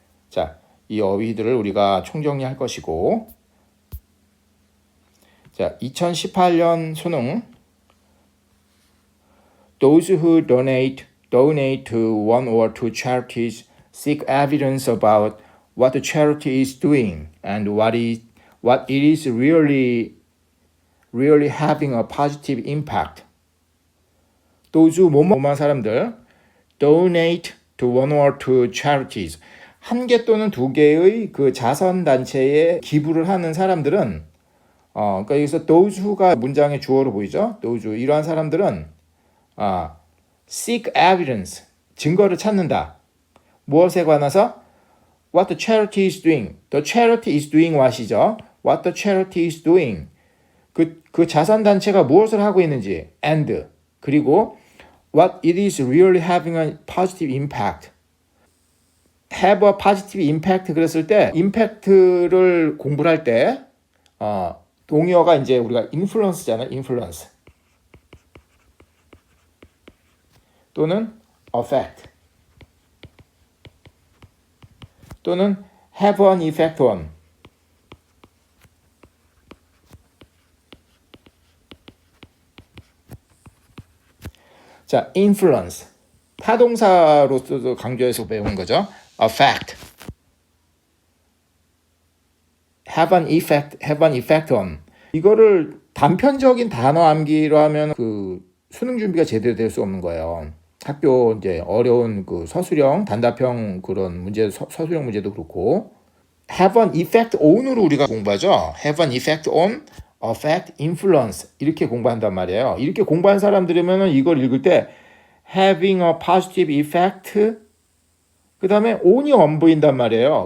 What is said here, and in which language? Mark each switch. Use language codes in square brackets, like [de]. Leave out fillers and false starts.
[ko] 자, 이 어휘들을 우리가 총정리할 것이고, 자, 2018년 수능 [en] Those who donate to one or two charities seek evidence about what the charity is doing and what it is really having a positive impact. Those who [ko] 뭐뭐한 사람들 [en] donate to one or two charities [ko] 한 개 또는 두 개의 그 자선단체에 기부를 하는 사람들은 그러니까 여기서 those who가 문장의 주어로 보이죠? [en] those who, [ko] 이러한 사람들은 [en] seek evidence, [ko] 증거를 찾는다. 무엇에 관해서? [en] What the charity is doing. The charity is doing what이죠? What the charity is doing. [ko] 그 자선단체가 무엇을 하고 있는지 [en] and [ko] 그리고 [en] what it is really having a positive impact. have a positive impact [ko] 그랬을 때 impact를 공부를 할 때 동의어가 이제 우리가 influence잖아요. [en] influence 또는 affect 또는 have an effect on. [ko] 자, influence 타동사로서도 강조해서 배운 거죠. [en] affect, have an effect on. [ko] 이거를 단편적인 단어 암기로 하면 그 수능 준비가 제대로 될 수 없는 거예요. 학교 이제 어려운 그 서술형, 단답형 그런 문제, 서술형 문제도 그렇고 [en] have an effect on [ko] 으로 우리가 공부하죠. [en] have an effect on, affect, influence [ko] 이렇게 공부한단 말이에요. 이렇게 공부한 사람들이면 이걸 읽을 때 [en] having a positive effect [ko] 그 다음에 on이 안 보인단 말이에요.